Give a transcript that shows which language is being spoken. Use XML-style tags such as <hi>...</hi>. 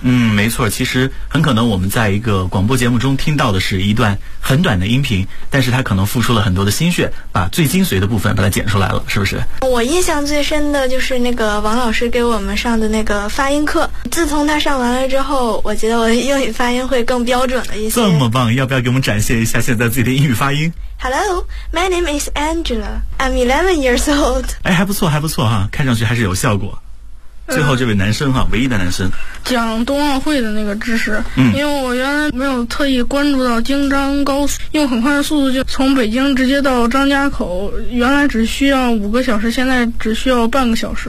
<zh>没错，其实很可能我们在一个广播节目中听到的是一段很短的音频，但是它可能付出了很多的心血，把最精髓的部分把它剪出来了，是不是？我印象最深的就是那个王老师给我们上的那个发音课，自从他上完了之后，我觉得我的英语发音会更标准了一些。这么棒，要不要给我们展现一下现在自己的英语发音？</zh> <en>Hello, my name is Angela. I'm 11 years old.</en> <zh>哎，还不错，还不错哈，看上去还是有效果。最后这位男生哈，唯一的男生讲冬奥会的那个知识，因为我原来没有特意关注到京张高速，用很快的速度就从北京直接到张家口，原来只需要5个小时，现在只需要半个小时</zh>